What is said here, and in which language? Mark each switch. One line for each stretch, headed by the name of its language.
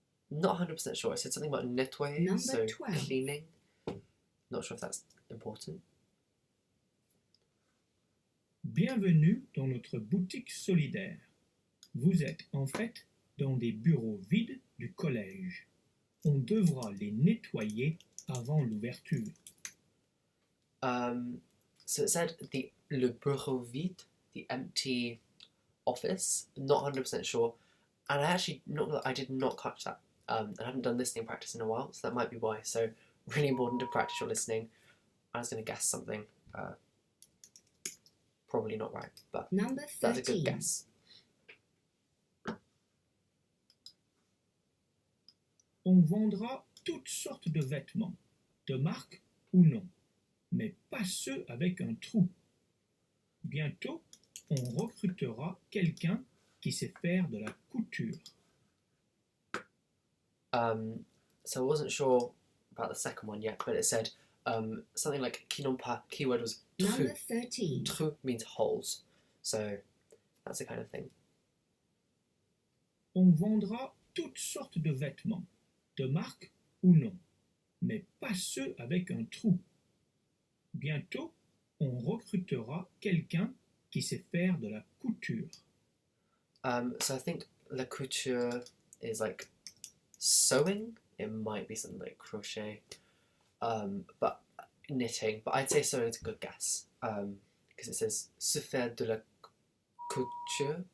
English: Not 100% sure. I said something about nettoyer, Number so 12. cleaning. Not sure if that's important.
French: Bienvenue dans notre boutique solidaire. Vous êtes en fait dans des bureaux vides du collège. On devra les nettoyer avant l'ouverture.
English: So it said
French: le bureau vide,
English: the empty office. Not 100% sure, and I did not catch that. I haven't done listening practice in a while, so that might be why. So really important to practice your listening. I was going to guess something, probably not right, but Number that's a 13. good guess.
French: On vendra toutes sortes de vêtements, de marque ou non, mais pas ceux avec un trou. Bientôt, on recrutera quelqu'un qui sait faire de la couture.
English: So I wasn't sure about the second one yet, but it said something like
French: qui n'ont pas.
English: Keyword was trou. Number 13. Trou means holes, so that's the kind of thing.
French: On vendra toutes sortes de vêtements, de marque ou non, mais pas ceux avec un trou. Bientôt, on recrutera quelqu'un qui sait faire de la couture.
English: So I think la couture is like sewing. It might be something like crochet, but knitting. But I'd say sewing is a good guess because it says
French: se faire de la couture.